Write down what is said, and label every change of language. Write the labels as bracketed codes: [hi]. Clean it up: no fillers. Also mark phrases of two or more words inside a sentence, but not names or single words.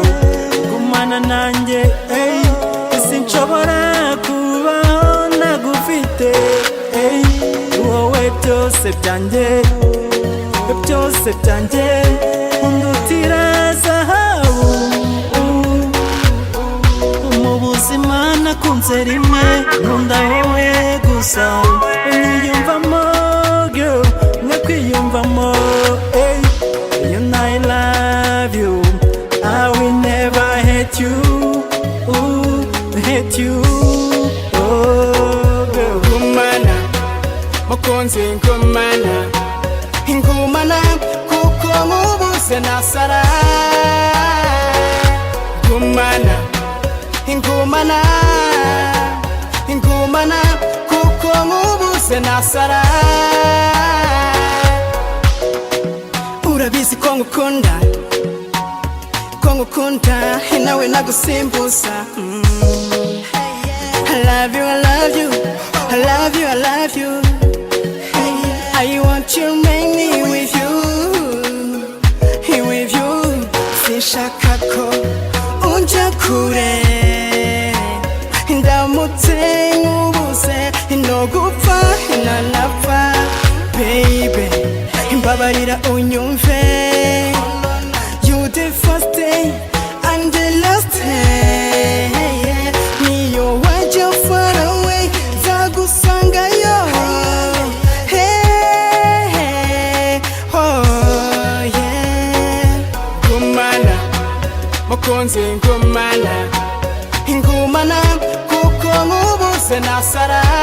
[rw] Gumana nanjye, hey, sinshobora kubaho nagufite, hey, wowe byose byanjye, byose byanjye, undutira zahabu. Mu buzima nakunze rimwe, nkunda wowe gusa, unyiyumvamo girl, nkakwiyumvamo, hey, [en] you know I love you, I will never hate you, hate you, oh girl. [rw] Gumana mukunzi, ngumana ingumana kuko ngubuze nasara. Gumana ingumana, ingumana nk'ubuze nasara. Urabizi ko ngukunda, ko ngukunda nawe nagusimbuza. [en] I love you, I love you, I love you, I love you. I want you, make me with you, with you. [rw] Sinshaka ko unja kure, ndamutse nk'ubuze no gupfa nanapfa. Baby, mbabarira unyumve, [en] you the first day and the last day. [rw] Niyo wajya [en] far away [rw] nzagusangayo. [en] Hey, oh yeah. [rw] Gumana mukunzi, ngumana ngumana kuko nk'ubuze nasara.